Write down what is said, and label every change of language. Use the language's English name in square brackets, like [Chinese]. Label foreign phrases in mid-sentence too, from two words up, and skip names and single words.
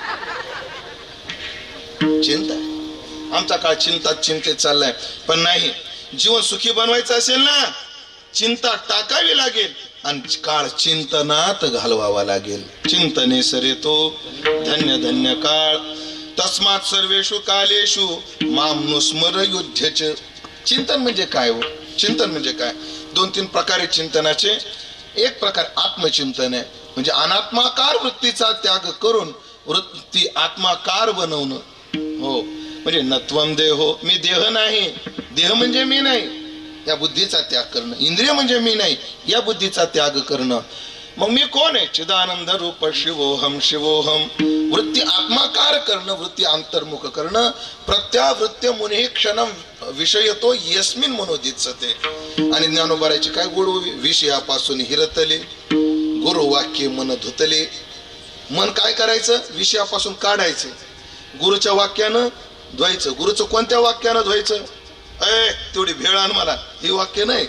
[Marathi] चिंता. आमचा काळ चिंतेत चाललाय. पण नाही, जीवन सुखी बनवायचं असेल ना, चिंता टाकावी लागेल आणि काळ चिंतनात घालवावा लागेल. चिंतने सरेतो धन्य धन्य काळ, [Sanskrit] तस्मात सर्वेषु कालेषु मां नुस्मर युध्यच. [Marathi] चिंतन म्हणजे काय हो? चिंतन म्हणजे काय? 2-3 प्रकार आहेत चिंतनाचे. एक प्रकार आत्मचिंतन आहे, म्हणजे अनात्माकार वृत्तीचा त्याग करून वृत्ती आत्माकार बनवणं. हो, म्हणजे [Sanskrit] नत्वम देहो, [Marathi] मी देह नाही, देह म्हणजे मी नाही, या बुद्धीचा त्याग करणं. इंद्रिय म्हणजे मी नाही, या बुद्धीचा त्याग करणं. मग मी कोण आहे? [Sanskrit] चिदानंद रूप शिवोहम शिवोहम. [Marathi] वृत्ती आत्माकार करणं, वृत्ती अंतर्मुख करणं. [Sanskrit] प्रत्यावृत्य मुनी क्षणम विषयतो यस्मिन मनोदित्सते. [Marathi] आणि ज्ञानोबाराची काय गोड विषयापासून हिरतले, गुरुवाक्य मन धुतले. मन काय करायचं? विषयापासून काढायचं, गुरुच्या वाक्यानं धुवायचं. गुरुचं कोणत्या वाक्यानं धुवायचं? तेवढी भेळ आण मला, हे वाक्य नाही.